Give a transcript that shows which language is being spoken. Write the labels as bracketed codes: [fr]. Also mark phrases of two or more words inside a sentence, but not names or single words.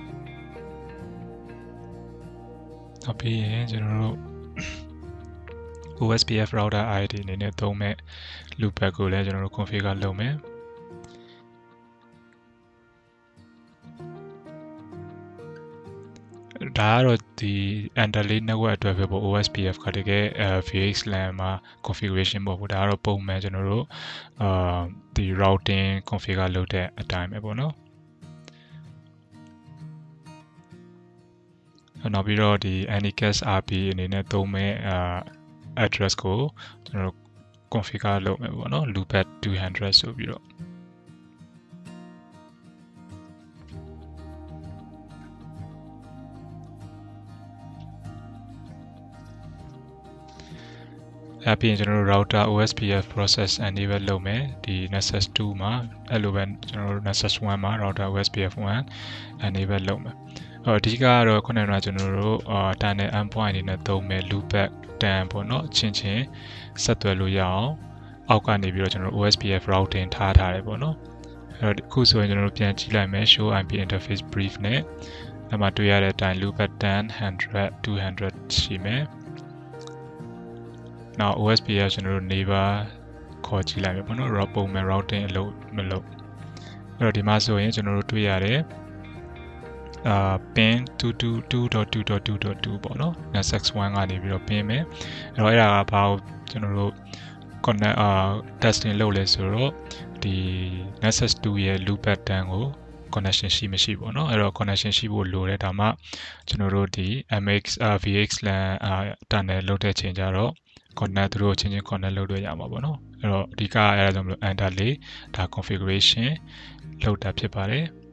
[my] နောက်ပြီးရင်ကျွန်တော်တို့ [en] OSPF router ID [my] အနေနဲ့သုံးမဲ့ loopback ကိုလည်းကျွန်တော်တို့ configure လုပ်မယ်ဒါကတော့ဒီ [en] Andalay network [my] အတွက်ပဲပေါ့ OSPF ကတကယ် VXLAN မှာ configuration ပေါ့ဒါကတော့ပုံမှန်ကျွန်တော်တို့ဒီ [en] routing configure [my] လုပ်တဲ့အတိုင်းပဲပေါ့နော် နောက်ပြီးတော့ဒီ [en] Anycast RP [my] အနေနဲ့သုံးမဲ့ address ကိုကျွန်တော်တို့ configure လုပ်မယ်ပေါ့နော် loopback 200ဆိုပြီးတော့အပြင်ကျွန်တော်တို့ [en] router OSPF process enable [my] လုပ်မယ်ဒီ Nexus 2မှာအဲ့လိုပဲကျွန်တော်တို့ Nexus 1မှာ [en] router OSPF 1 enable [my] လုပ်မယ်အဓိကကတော့ခုနကကျွန်တော်တို့ [en] tunnel endpoint [my] အနေနဲ့သုံးမယ် loopback 10ပေါ့နော်ချင်းဆက်သွယ်လို့ရအောင်အောက်ကနေပြီးတော့ကျွန်တော်တို့ [en] OSPF routing [my] ထားတယ်ပေါ့နော်အဲ့တော့အခုဆိုရင်ကျွန်တော်တို့ပြန်ကြည့်လိုက်မယ် [en] show IP interface brief [my] နဲ့အဲ့မှာတွေ့ရတဲ့အတိုင်း loopback 10 100 200ရှိမယ် နောက် OSPF ကျွန်တော်တို့ neighbor ခေါ်ကြည့်လိုက်မယ်ပေါ့နော် ပုံမှန် routing အလုပ်မလုပ်အဲ့တော့ဒီမှာဆိုရင်ကျွန်တော်တို့တွေ့ရတယ် pin 222.2.2.2 ပေါ့နော် Nexus 1ကနေပြီးတော့ pin မယ်အဲ့တော့အဲ့ဒါကဘာကိုကျွန်တော်တို့ [en] connect testing [my] လုပ်လဲဆိုတော့ဒီ Nexus 2ရဲ့ loopback 10ကို connection ရှိမရှိပေါ့နော်အဲ့တော့ connection ရှိဖို့လိုတယ်ဒါမှကျွန်တော်တို့ဒီ [en] MX VXLAN tunnel [my] လုပ်တဲ့ချိန်ကျတော့ connect သူတို့ချင်း connect လုပ်လို့ရမှာပေါ့နော်အဲ့တော့အဓိကအဲ့ဒါကြောင့်မလို့ Andalay ဒါ configuration လုပ်တာဖြစ်ပါတယ်